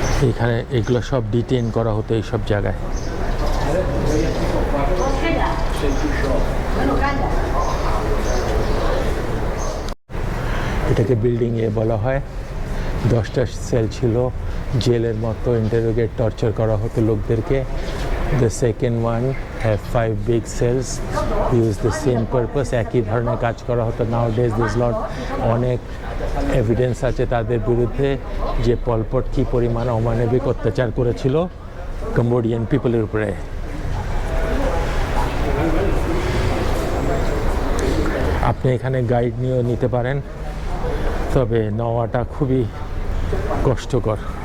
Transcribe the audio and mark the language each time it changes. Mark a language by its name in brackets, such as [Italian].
[Bangla] এখানে এগুলো সব ডিটেইন করা হতো এইসব জায়গায়। এটাকে বিল্ডিং এ বলা হয়। 10টা সেল ছিল, জেলের মতো ইন্টারোগেট, টর্চার করা হতো লোকদেরকে। [English] The second one have 5 big cells, use the same purpose, [Bangla] একই ধরনের কাজ করা হতো। [English] Nowadays there's lot, [Bangla] অনেক এভিডেন্স আছে তাদের বিরুদ্ধে যে পল পট কী পরিমাণ অমানবিক অত্যাচার করেছিল কম্বোডিয়ান পিপলের উপরে। আপনি এখানে গাইড নিয়েও নিতে পারেন, তবে নেওয়াটা খুবই কষ্টকর।